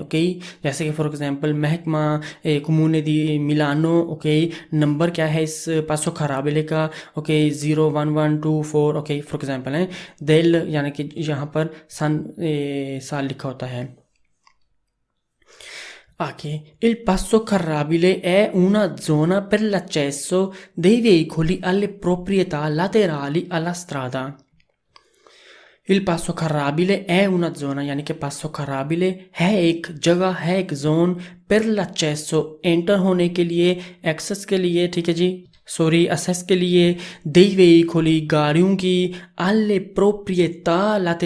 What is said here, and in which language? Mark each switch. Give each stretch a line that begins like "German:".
Hindi: Okay, जैसे कि for example महकमा कम्यूने दी मिलानो। ओके, नंबर क्या है इस पासो खराबिले का? ओके, 01124। ओके, फॉर एग्जांपल है दिल यानी कि यहाँ पर साल लिखा होता है।
Italian: आगे, il passo carrabile è una zona per l'accesso dei veicoli alle proprietà laterali alla strada। il passo carrabile è una zona
Hindi: यानी कि passo carrabile है एक जगह, है एक जोन,
Italian: per l'accesso
Hindi: एंटर होने के लिए, एक्सेस के लिए, ठीक है जी, असेस के लिए,
Italian: dei veicoli
Hindi: गाड़ियों की,
Italian: alle proprietà